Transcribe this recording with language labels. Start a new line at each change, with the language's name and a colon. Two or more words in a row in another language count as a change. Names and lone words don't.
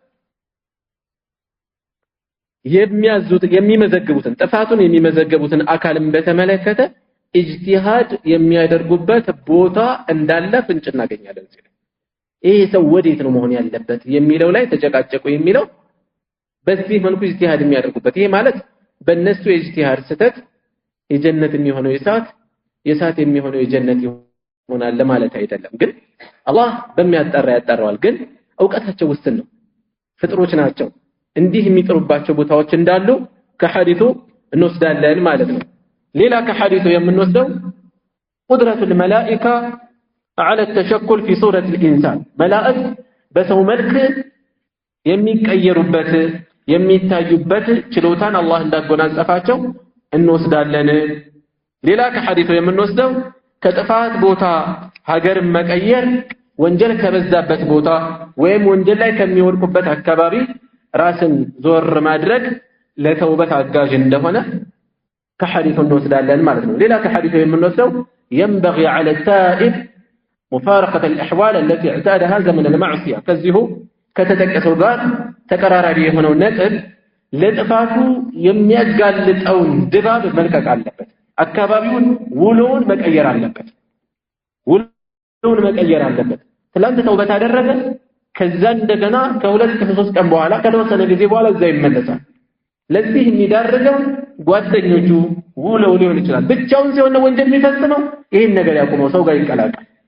Amharic: የሚመዘግቡትን ጥፋቱን የሚመዘግቡትን አካልን በተመለከተ ኢጅቲሃድ የሚያደርጉበት ቦታ እንዳለ ፍንጭ እናገኛለን። ይሄ ሰው ወዴት ነው መሆን ያለበት የሚለው ላይ ተጨቃጨቁ የሚለው በዚህ መልኩ ኢጅቲሃድ የሚያደርጉበት። ይሄ ማለት በእነሱ የኢጅቲሃድ ስህተት የጀነት የሚሆነው የእሳት የሚሆነው የጀነት ይሆናል ማለት አይደለም። ግን አላህ በሚያጣራ ያጣራዋል። ግን እውቀታቸው ውስን ነው ፍጥሮች ናቸው እንዲህ የሚጥሩባቸው ቦታዎች እንዳሉ ከሐዲሱ እንወስዳለን ማለት ነው ሌላ ከሐዲሱ የምንወስደው
Arabic: قدرة الملائكة على التشكل في صورة الإنسان
Amharic: ملائك بسو ملك የሚቀየሩበት የሚታዩበት ችሎታን አላህ እንዳጎናጸፋቸው እንወስዳለን ሌላ ከሐዲሱ የምንወስደው ከጥፋት ቦታ ሀገር መቀየር ወንጀል ከበዛበት ቦታ ወይም ወንጀል ላይ ከሚወድቁበት አካባቢ ራስን ዞር ማድረግ ለተውበት አጋዥ እንደሆነ ከሐዲሱ እንወስዳለን ማለት ነው ሌላ ከሐዲሱ የምንወስደው
Arabic: ينبغي على التائب مفارقة الأحوال التي اعتادها زمن المعصية كذيه
Amharic: ከተጠቀሰው ጋር ተቀራራቢ የሆነው ነጥብ ለጥፋቱ የሚያጋልጠውን ድባብ መልቀቅ አለበት አካባቢውን ውሎውን መቀየር አለበት ትላንት ተውበት አደረገ ከዛ እንደገና ከሁለት ከሶስት ቀን በኋላ ከተወሰነ ጊዜ በኋላ እዛ ይመለሳል ለዚህ የሚዳርገው ጓደኞቹ ውለው ሊሆን ይችላል ብቻውን ሲሆን ወንጀል የሚፈጽመው ይሄን ነገር ያቆመው ሰው ጋር ይቀላቀል